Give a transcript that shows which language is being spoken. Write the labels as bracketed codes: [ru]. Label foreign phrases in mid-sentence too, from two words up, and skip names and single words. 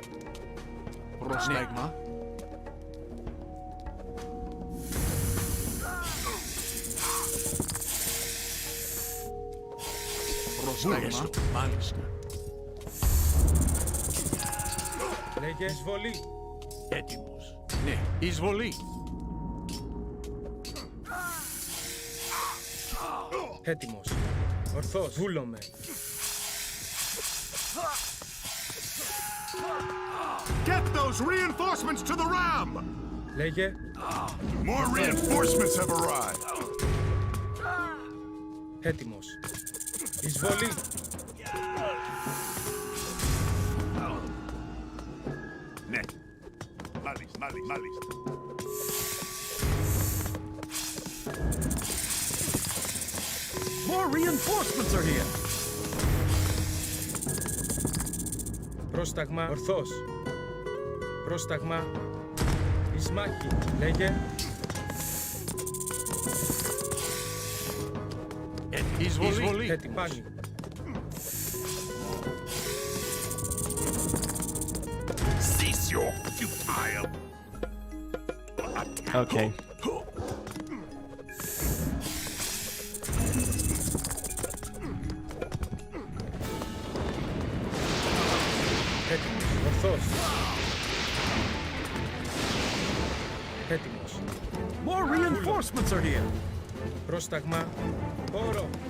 [el] Πρόσταγμα. Πρόσταγμα. Μάλιστα. Λέγε. Εισβολή. Έτοιμος. Ναι. Εισβολή. Έτοιμος. Ορθώς. Βούλομαι. [en] Get those reinforcements to the ram! [el] Λέγε. [en] More reinforcements have arrived. [el] Έτοιμος. Εισβολή. Ναι. Μάλιστα, μάλιστα. [en] More reinforcements are here. [el] Πρόσταγμα. Ορθώς. Πρόσταγμα. Εις μάχη. Λέγε. Εισβολή. Έτοιμος. Πάνι. [en] Cease your futile. Okay. [el] Έτοιμος. Ορθώς. Έτοιμος. [en] More reinforcements are here. [el] Πρόσταγμα. Όρο.